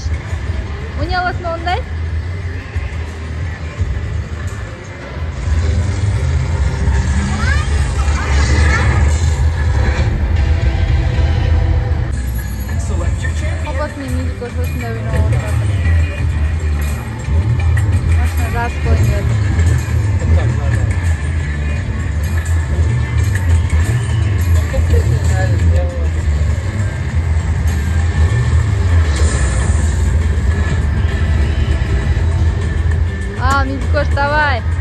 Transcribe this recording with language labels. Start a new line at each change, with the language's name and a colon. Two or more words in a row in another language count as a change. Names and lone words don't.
Uzbek: O'ynay olasizmi unday? Papasымен Midikosh oshinday o'ynab o'tiradi.
Russian: Раз понял. Midikosh, давай.